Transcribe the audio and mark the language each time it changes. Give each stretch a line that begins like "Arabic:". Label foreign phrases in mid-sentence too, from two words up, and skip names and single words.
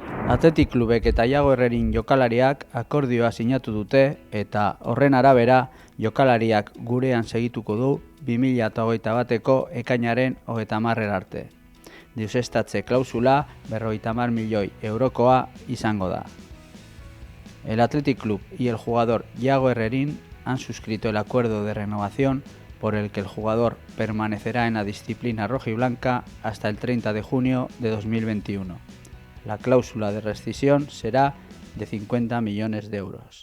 Basque: Athletic Klubek eta Iago Herrerin jokalariak akordioa sinatu dute eta horren arabera jokalariak gurean segituko du 2021eko ekainaren 30 arte. Deuseztatze klausula 50 milioi eurokoa izango da.
Spanish: El Athletic Club y el jugador Iago Herrerin han suscrito el acuerdo de renovación por el que el jugador permanecerá en la disciplina rojiblanca hasta el 30 de junio de 2021. La cláusula de rescisión será de 50 millones de euros.